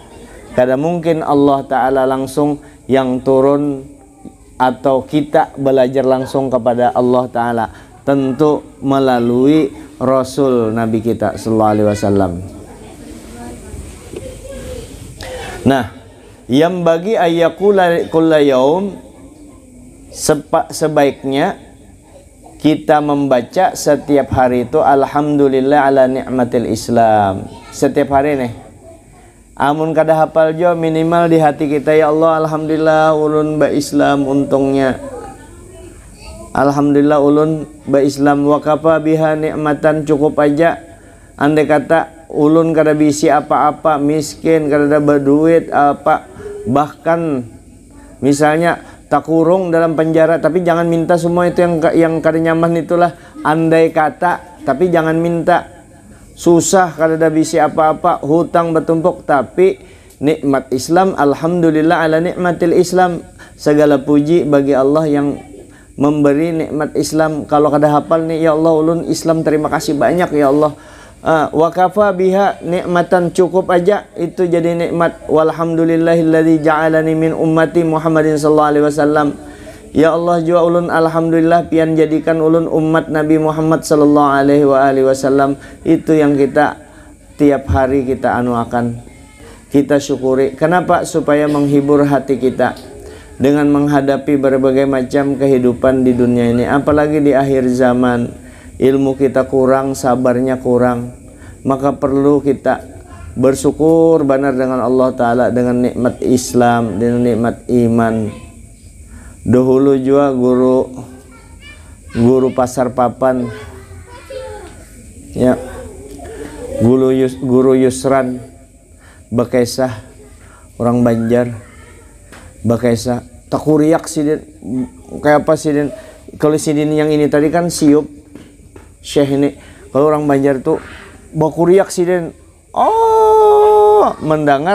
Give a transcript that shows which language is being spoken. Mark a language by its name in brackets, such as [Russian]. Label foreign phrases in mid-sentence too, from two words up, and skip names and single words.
[Banjar] Kada mungkin Allah Ta'ala langsung yang turun atau kita belajar langsung kepada Allah Ta'ala, tentu melalui Rasul Nabi kita [Arabic] صلى الله عليه وسلم. [Banjar] Nah, yang bagi [Arabic] أن يقول كل يوم, [Banjar] sebaiknya kita membaca setiap hari itu [Arabic] الحمد لله على نعمة الإسلام. [Banjar] Setiap hari nih. Amun kada hafal jo, minimal di hati kita, [Arabic] يا الله الحمد لله [Banjar] ulun ba Islam untungnya. Alhamdulillah ulun ba Islam, [Arabic] وكفى بها نعمة, [Banjar] cukup aja. Andai kata ulun kada bisi apa-apa, miskin, kada ada berduit apa, bahkan misalnya tak kurung dalam penjara, tapi jangan minta semua itu yang kada nyaman itulah. Andai kata, tapi jangan minta. Susah, kada ada bisi apa-apa, hutang bertumpuk, tapi nikmat Islam, [Arabic] الحمد لله على نعمة الإسلام. [Indonesian] Segala puji bagi Allah yang memberi nikmat Islam. [Banjar] Kalau kada hafal nih, ya Allah ulun Islam, terima kasih banyak ya Allah. [Arabic] وكفى بها نعمة, [Banjar] cukup aja itu jadi nikmat. [Arabic] والحمد لله الذي جعلني من أمة محمد صلى الله عليه وسلم. [Banjar] Ya Allah jua ulun alhamdulillah pian jadikan ulun umat Nabi Muhammad [Arabic] صلى الله عليه وسلم. [Banjar] Itu yang kita tiap hari kita anuakan, kita syukuri. [Indonesian] Kenapa? Supaya menghibur hati kita dengan menghadapi berbagai macam kehidupan di dunia ini, apalagi di akhir zaman. Ilmu kita kurang, sabarnya kurang, maka perlu kita bersyukur benar dengan Allah Ta'ala, dengan nikmat Islam, dengan nikmat iman. Dahulu juga guru pasar papan, ya, [Banjar] guru Yusran Bakaisah, orang Banjar, Bakaisah takuriak sidin, kayak apa sidin? Kalau sidin yang ini tadi kan siup Syekh ini, kalau orang Banjar tuh bakuriak sidin, oh mendengar.